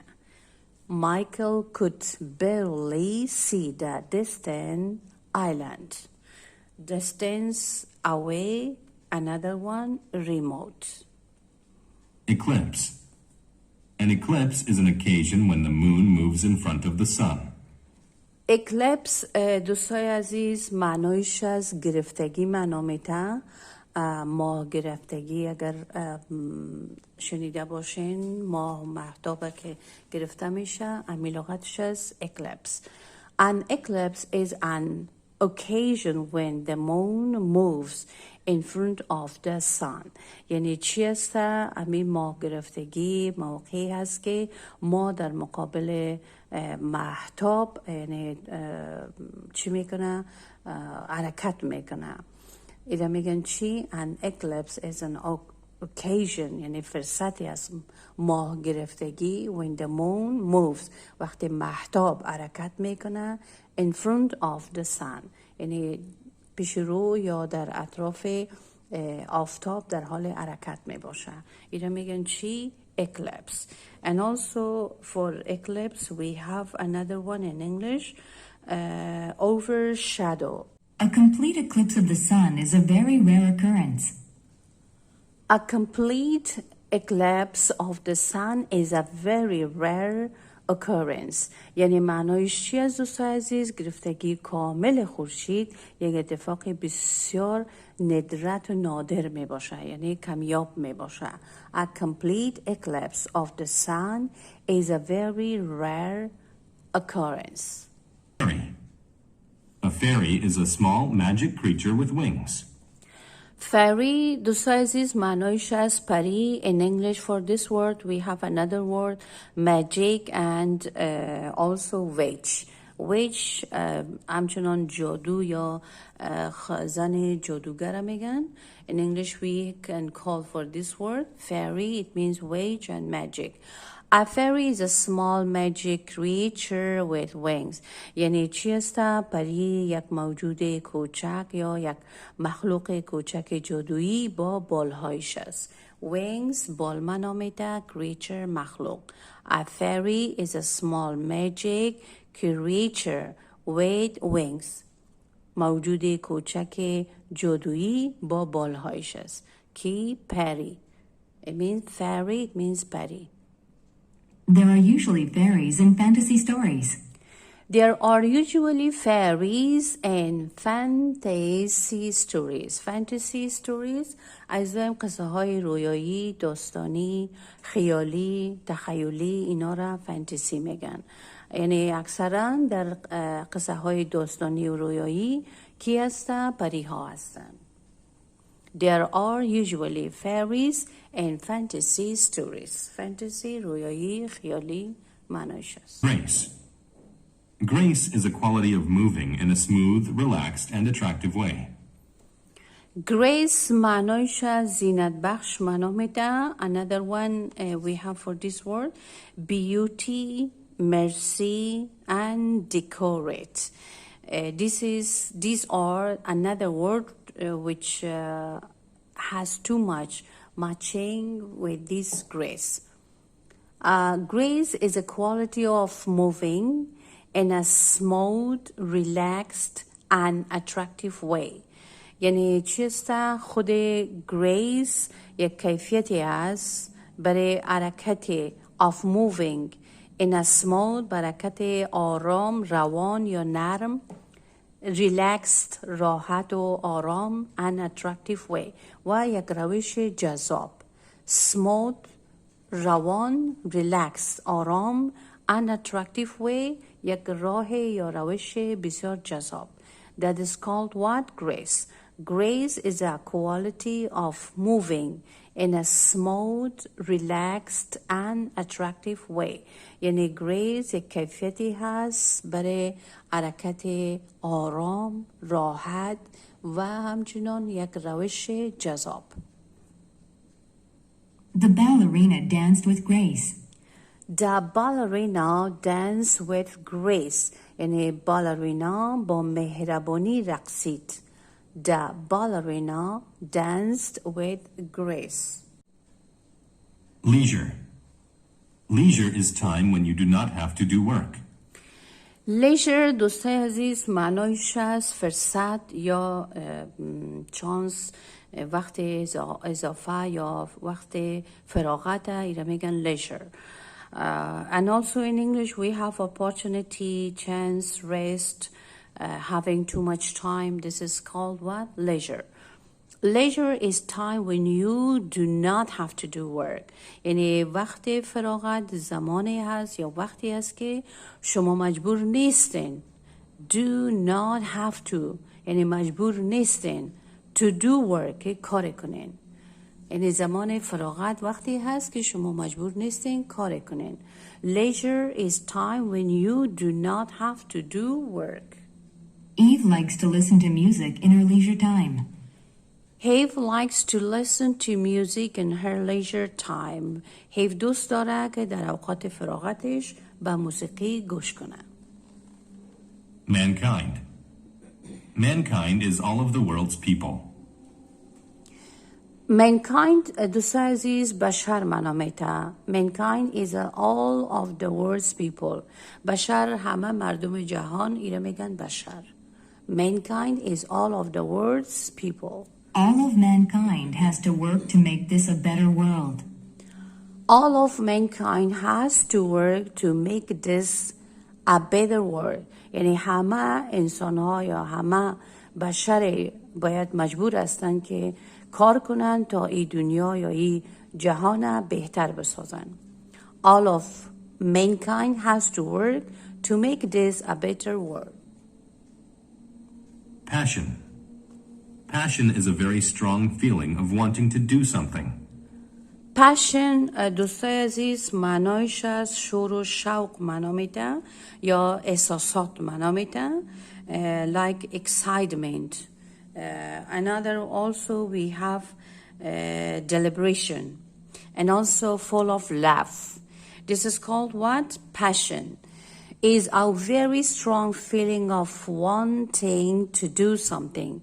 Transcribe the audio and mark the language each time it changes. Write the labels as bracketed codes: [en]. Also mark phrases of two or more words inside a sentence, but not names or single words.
[en] Michael could barely see the distant island. Distance, away, another one, remote. Eclipse. An eclipse is an occasion when the moon moves in front of the sun. [fa] Eclipse دوستای عزیز معنایش از گرفتگی معنا میده. ماه گرفتگی اگر شنیده باشین، ماه مهتابه که گرفته میشه، امی لغتش از eclipse. [en] An eclipse is an occasion when the moon moves in front of the sun. [fa] یعنی چی است؟ امی ماه گرفتگی موقعی هست که ما در مقابل مهتاب یعنی چی میکنه؟ حرکت میکنه. ایده میگن چی؟ [en] An eclipse is an occasion [fa] یعنی فرصتی از ماه گرفتگی [en] when the moon moves [fa] وقتی مهتاب حرکت میکنه [en] in front of the sun [fa] یعنی پیش رو یا در اطراف آفتاب در حال حرکت میباشه. ایده میگن چی؟ Eclipse. [en] And also for eclipse we have another one in English, overshadow. A complete eclipse of the sun is a very rare occurrence. A complete eclipse of the sun is a very rare occurrence. [fa] یعنی معنایش چی از دوستای عزیز؟ گرفتگی کامل خورشید یک اتفاق بسیار ندرت و نادر می باشه، یعنی کمیاب می باشه. [en] A complete eclipse of the sun is a very rare occurrence. Fairy. A fairy is a small magic creature with wings. Fairy, [fa] دوستای عزیز معنایش از پری. [en] In English for this word we have another word, magic and also witch. [fa] Witch همچنان جادو یا زن جادوگر میگن. [en] In English we can call for this word fairy. It means witch and magic. A fairy is a small magic creature with wings. [fa] یعنی چی است؟ پری یک موجود کوچک یا یک مخلوق کوچک جادویی با بالهایش است. Wings بال معنا میده، creature مخلوق. [en] A fairy is a small magic creature with wings. [fa] موجود کوچک جادویی با بالهایش است. کی؟ پری. [en] It means fairy, it means پری. There are usually fairies in fantasy stories. There are usually fairies in fantasy stories. Fantasy stories [fa] از قصه های رویایی، داستانی، خیالی، تخیلی، اینا را فانتزی میگن. یعنی اکثرا در قصه های داستانی و رویایی کی هستن؟ پری ها هستن. [en] There are usually fairies in fantasy stories. [fa] Fantasy رویایی، خیالی معنیش است. [en] Grace. Grace is a quality of moving in a smooth, relaxed, and attractive way. [fa] Grace معنیش زینت بخش معنا میده. [en] Another one we have for this word, beauty, mercy, and decorate. These are another word which has too much matching with this grace. Grace is a quality of moving in a smooth, relaxed and attractive way. [fa] یعنی چیست؟ خود grace یک کیفیتی است برای حرکت [en] of moving in a smooth، [fa] حرکت آرام، روان یا نرم، relaxed، راحت و آرام، [en] and attractive way [fa] و یک روش جذاب. smooth، روان، relaxed، آرام، [en] and attractive way، [fa] یک راه یا روش بسیار جذاب. [en] That is called what? Grace. Grace is a quality of moving in a smooth, relaxed and attractive way. [fa] یعنی grace یک کیفیتی هست برای حرکت آرام، راحت و همچنان یک روش جذاب. [en] The ballerina danced with grace. The ballerina danced with grace. [fa] یعنی بالرینا با مهربانی رقصید. [en] The ballerina danced with grace. Leisure. Leisure is time when you do not have to do work. [fa] leisure دوستای عزیز معنایش است فرصت یا چانس، وقت اضافه یا وقت فراغت، ایره میگن leisure. [en] And also in English we have opportunity, chance, rest, having too much time. This is called what? Leisure. Leisure is time when you do not have to do work. [fa] یعنی وقت فراغت زمانی هست یا وقتی هست که شما مجبور نیستین. [en] Do not have to [fa] یعنی مجبور نیستین [en] to do work، [fa] کار کنین. یعنی زمان فراغت وقتی هست که شما مجبور نیستین کار کنین. [en] Leisure is time when you do not have to do work. Eve likes to listen to music in her leisure time. Eve likes to listen to music in her leisure time. [fa] Eve دوست داره که در اوقات فراغتش به موسیقی گوش کنه. [en] Mankind. Mankind is all of the world's people. [fa] Mankind دوستای عزیز بشر معنا میده. [en] Mankind is all of the world's people. [fa] بشر همه مردم جهان ایره میگن بشر. [en] Mankind is all of the world's people. All of mankind has to work to make this a better world. All of mankind has to work to make this a better world. [fa] یعنی همه انسان ها یا همه بشر باید مجبور هستند که کار کنن تا این دنیا یا این جهان بهتر بسازن. [en] All of mankind has to work to make this a better world. Passion. Passion is a very strong feeling of wanting to do something. [fa] Passion دوستای عزیز معنایش از شور و شوق معنا میده یا احساسات معنا میده. [en] Like excitement. Another also we have deliberation and also full of laugh. This is called what? Passion. Is a very strong feeling of wanting to do something.